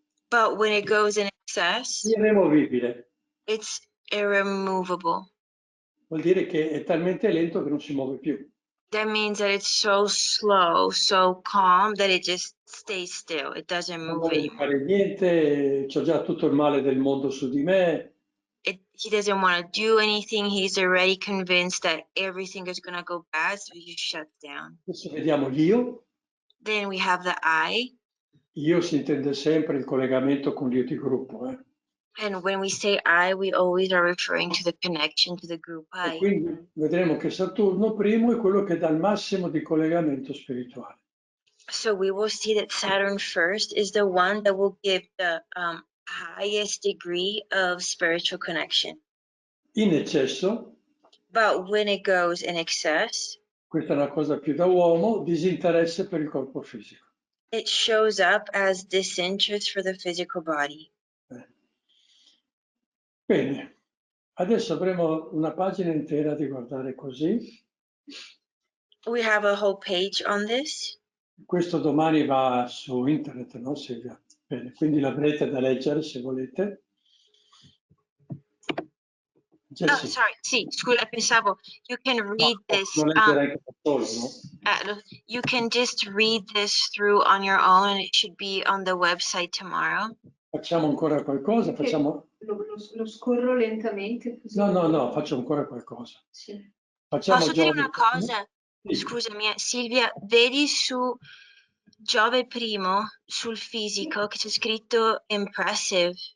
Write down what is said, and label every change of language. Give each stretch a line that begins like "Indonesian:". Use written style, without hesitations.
English: But when it goes in excess,
Italian: irremovibile.
English: it's irremovable.
Italian: Vuol dire che è talmente lento che non si muove più.
English: That means that it's so slow, so calm that it just stays still. It doesn't
Italian: Non
English: move
Italian: vuole
English: anymore.
Italian: fare niente, c'ho già tutto il male del mondo su di me.
English: He doesn't want to do anything. He's already convinced that everything is going to go bad, so he shuts down.
Italian: Adesso vediamo l'io.
English: Then we have the I.
Italian: Io si intende sempre il collegamento con l'io di gruppo.
English: And when we say I, we always are referring to the connection to the group
Italian: E
English: I.
Italian: quindi vedremo che Saturno primo è quello che dà il massimo di collegamento spirituale.
English: So we will see that Saturn first is the one that will give the highest degree of spiritual connection.
Italian: In eccesso,
English: But when it goes in excess,
Italian: questa è una cosa più da uomo, disinteresse per il corpo fisico.
English: it shows up as disinterest for the physical body.
Italian: Bene, adesso avremo una pagina intera di guardare così.
English: We have a whole page on this.
Italian: Questo domani va su internet, no Silvia? Bene, quindi l'avrete da leggere se volete. Jessie.
English: Oh, sorry.
Italian: Sì, scusa, pensavo
English: you can read this.
Italian: Non leggere anche da solo, no?
English: You can just read this through on your own, and it should be on the website tomorrow.
Italian: Facciamo ancora qualcosa? Facciamo... Lo scorro lentamente. Così. No, faccio ancora qualcosa. Sì. Facciamo Posso dire Giove. una cosa? Sì. Scusami, Silvia, vedi su Giove primo, sul fisico, che c'è scritto impressive.